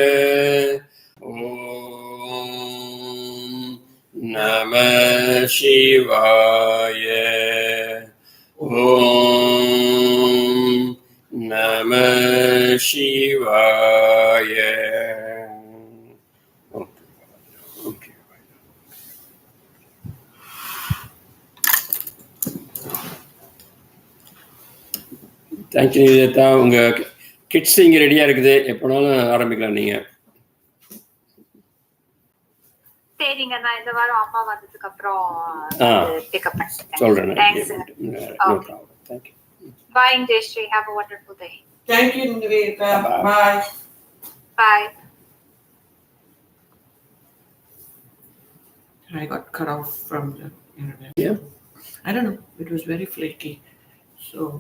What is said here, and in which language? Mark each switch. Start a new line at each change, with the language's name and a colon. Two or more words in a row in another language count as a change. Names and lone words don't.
Sanskrit: Om Namah Shivaya. Om Namah Shivaya.
English: Okay. தேங்க்யூ நிவேதா.
Tamil: உங்கள் கிட்ஸ் இங்கே ரெடியாக இருக்குது, எப்போனாலும் ஆரம்பிக்கலாம் நீங்கள். சரிங்க, நான் இந்த வாரம் அம்மா வந்ததுக்கு அப்புறம் பிக்கப் பண்ணிட்டேன். சொல்கிறேன். தேங்க்ஸ். தேங்க்யூ.
English: Bye, Jayashree. Have a wonderful day. Thank you, Niveta. Bye. Bye. I got cut off from the internet. Yeah. I don't know. It was very flaky. So.